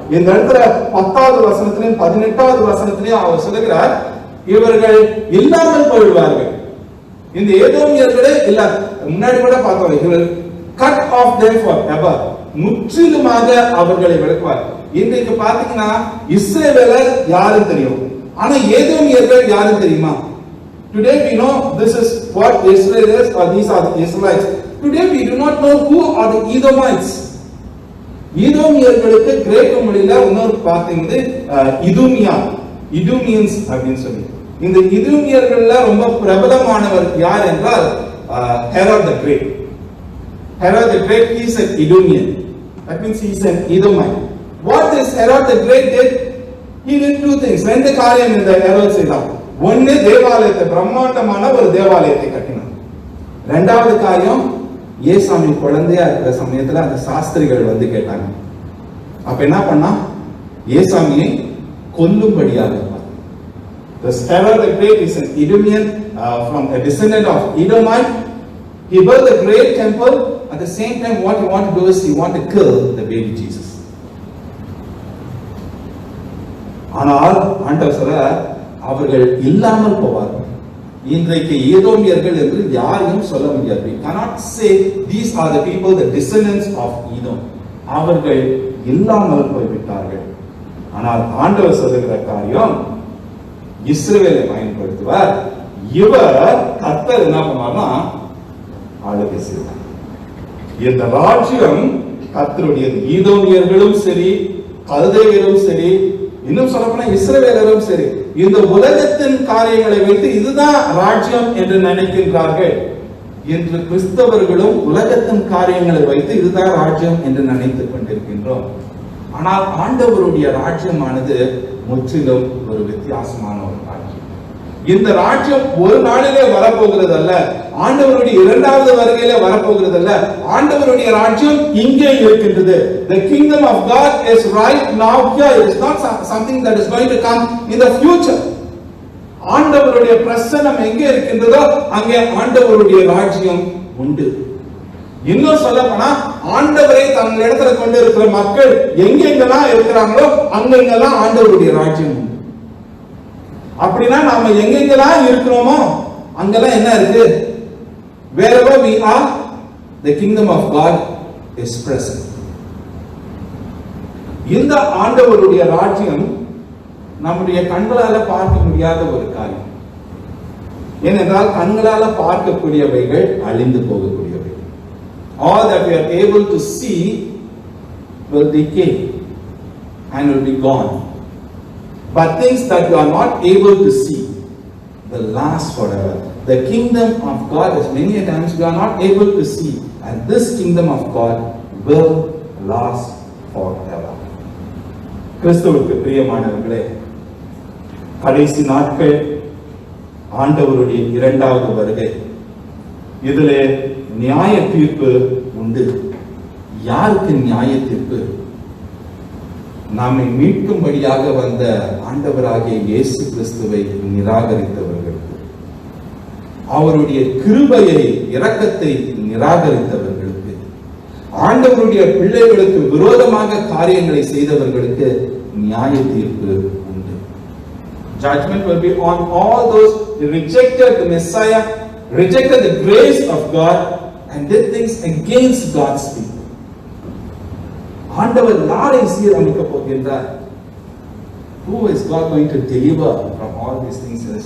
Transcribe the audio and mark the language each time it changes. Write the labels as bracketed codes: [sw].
[ta] இந்த இடத்துல 10வது வசனத்திலும் 18வது வசனத்திலும் அவர் சொல்லுகிறார், இவர்கள் இல்லாமல் போயிடுவார்கள். இந்த ஏதோமியர்களே இல்ல, முன்னாடி கூட பார்த்தோம், இவர்கள் [en] cut off them forever, [ta] முற்றிலுமாக அவர்களை விளக்குவார். இன்றைக்கு பாத்தீங்கன்னா இஸ்ரவேலர் யாரும் தெரியும், ஆனா ஏதோமியர்கள் யாரும் தெரியுமா? [en] Today we know this is what Israel is, or these are the Israelites. Today we do not know who are the Edomites. [ta] ஈதோமியர்களுக்கு கிரேக்க மொழியில இன்னொரு பார்த்தீங்க இதுமியா, இதுமியன்ஸ் அப்படின்னு சொல்லி. இந்த இதுமியர்கள்ல ரொம்ப பிரபலமானவர் யார் என்றால் Herod the great. [en] Herod the Great, he is an Edomian. That means he is an Edomite. What is Herod the Great did? He did two things. [ta] ரெண்டு காரியம் இந்த ஹெரோட் செய்தான். ஒன்னு, தேவாலயத்தை, பிரம்மாண்டமான ஒரு தேவாலயத்தை கட்டினான். இரண்டாவது காரியம், ஏசாமி குழந்தையா இருக்கிற சமயத்துல அந்த சாஸ்திரிகள் வந்து கேட்டாங்க. அப்ப என்ன பண்ணா? ஏசாமியை கொல்லும்படியாக. [en] The Herod the Great is an Edomian, from a descendant of Edomite. He built a great temple. At the same time, what he wanted to do is he wanted to kill the baby Jesus. [ta] ஆனால் ஆண்டவர் சொல்றார், அவர்கள் இல்லாமல் போவார்கள். இன்றைக்கு ஏதோமியர்கள் என்று யாரையும் சொல்ல முடியாது. [en] We cannot say these are the people, the descendants of Edom. [ta] அவர்கள் இல்லாமல் போய்விட்டார்கள். ஆனால் ஆண்டவர் சொல்லுகிற காரியம், இஸ்ரவேலை பயன்படுத்துவார். இவர் கர்த்தர் என்ன பண்ணுவார்னா ஆளுகை செய்வார். இந்த ராஜ்யம் கர்த்தருடையது. ஈதோமியர்களும் சரி, கல்தேயரும் சரி, இன்னும் சொல்லப்போனா இஸ்ரவேலரும் சரி, இந்த உலகத்தின் காரியங்களை வைத்து இதுதான் ராஜ்யம் என்று நினைக்கின்றார்கள். இன்று கிறிஸ்தவர்களும் உலகத்தின் காரியங்களை வைத்து இதுதான் ராஜ்யம் என்று நினைத்துக் கொண்டிருக்கின்றோம். ஆனால் ஆண்டவருடைய ராஜ்யமானது முற்றிலும் ஒரு வித்தியாசமான ஒரு ராஜ்யம். இந்த ராஜ்யம் ஒரு நாளிலே வரப்போகிறது அல்ல, ஆண்டவருடைய இரண்டாவது வருகையிலே வரப்போகிறது அல்ல. ஆண்டவருடைய ராஜ்யம் இங்கே இருக்கின்றது. [en] The kingdom of God is right now here. It is not something that is going to come in the future. [ta] ஆண்டவருடைய பிரசன்னம் எங்கே இருக்கின்றதோ அங்கே ஆண்டவருடைய ராஜ்யம் உண்டு. இன்னும் சொல்ல போனா, ஆண்டவரை தங்கள் இடத்துல கொண்டு இருக்கிற மக்கள் எங்கெங்கெல்லாம் இருக்கிறாங்களோ அங்கெங்கெல்லாம் ஆண்டவருடைய ராஜ்யம் உண்டு. அப்படின்னா நாம எங்கெங்கெல்லாம் இருக்கிறோமோ அங்கெல்லாம் என்ன இருக்கு? [en] Wherever we are, the kingdom of God is present. [ta] இந்த ஆண்டவருடைய ராஜ்யம் நம்முடைய கண்களால பார்க்க முடியாத ஒரு காரியம். ஏனென்றால் கண்களால பார்க்கக்கூடியவைகள் அழிந்து போகக்கூடியவை. [en] All that we are able to see will decay and will be gone. But things that you are not able to see will last forever. The kingdom of God is many a times we are not able to see, and this kingdom of God will last forever. [ta] கிறிஸ்துவுக்கு பிரியமானவர்களே, கடைசி நாட்கள், ஆண்டவருடைய இரண்டாவது வருகை, இதிலே நியாய தீர்ப்பு உண்டு. யாருக்கு நியாய தீர்ப்பு? நம்மை மீட்கும்படியாக வந்த ஆண்டவராகிய இயேசு கிறிஸ்துவை நிராகரித்தவர்களுக்கு, அவருடைய கிருபையை, இரக்கத்தை நிராகரித்தவர்களுக்கு, ஆண்டவருடைய பிள்ளைகளுக்கு விரோதமாக காரியங்களை செய்தவர்களுக்கு நியாய தீர்ப்பு உண்டு. [en] Judgment will be on all those who rejected the Messiah, rejected the grace of God and did things against God's people. [ta] ஆண்டவர் யாரை சீரமைக்க போகின்றார்? [en] Who is God going to deliver from all these things?